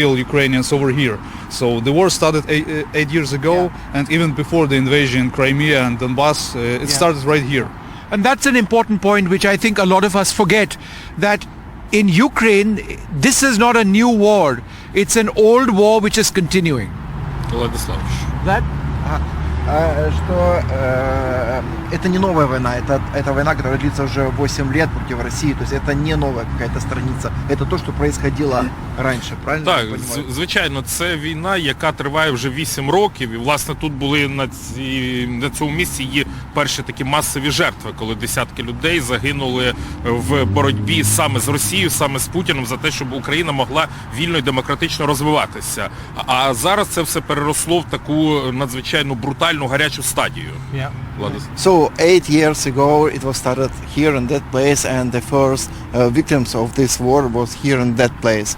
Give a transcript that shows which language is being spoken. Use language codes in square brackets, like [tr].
[en] kill Ukrainians over here. So the war started eight years ago, Yeah. and even before the invasion, Crimea and Donbass, it started right here. And that's an important point which I think a lot of us forget, that in Ukraine this is not a new war. It's an old war which is continuing. [ru] Владиславович. [en] That [ru] Что это не новая война, это война, которая длится уже 8 лет против России, то есть это не новая какая-то страница, это то, что происходило раньше, правильно? [uk] Так, [ru] я понимаю? [uk] звичайно, це війна, яка триває вже 8 років, і власне тут були на цьому місці є перші такі масові жертви, коли десятки людей загинули в боротьбі саме з Росією, саме з Путіним за те, щоб Україна могла вільно і демократично розвиватися. А зараз це все переросло в таку надзвичайно брутальну гарячу стадію. [en] yeah. So 8 years ago it was started here in that place, and the first victims of this war was here in that place.